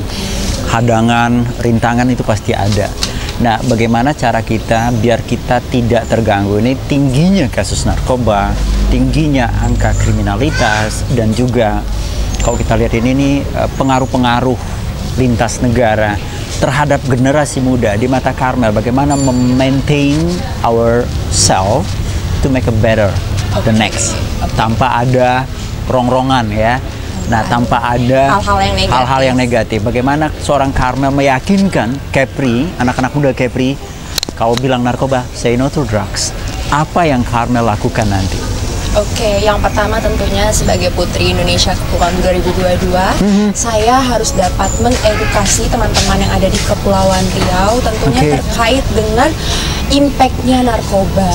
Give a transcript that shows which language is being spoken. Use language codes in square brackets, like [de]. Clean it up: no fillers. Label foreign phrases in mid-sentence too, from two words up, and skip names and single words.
[id] Hadangan, rintangan itu pasti ada. Nah, bagaimana cara kita biar kita tidak terganggu? Ini tingginya kasus narkoba, tingginya angka kriminalitas, dan juga kalau kita lihat ini nih pengaruh-pengaruh lintas negara terhadap generasi muda. Di mata Karmel, bagaimana memaintain [en] ourselves to make a better the next, [id] tanpa ada rongrongan ya. Nah, tanpa ada hal-hal yang negatif. Bagaimana seorang Karmel meyakinkan Kepri, anak-anak muda Kepri, kalau bilang narkoba, [en] say no to drugs. [id] Apa yang Karmel lakukan nanti? Oke, yang pertama tentunya sebagai Putri Indonesia Kepulauan 2022, saya harus dapat mengedukasi teman-teman yang ada di Kepulauan Riau tentunya terkait dengan impact-nya narkoba.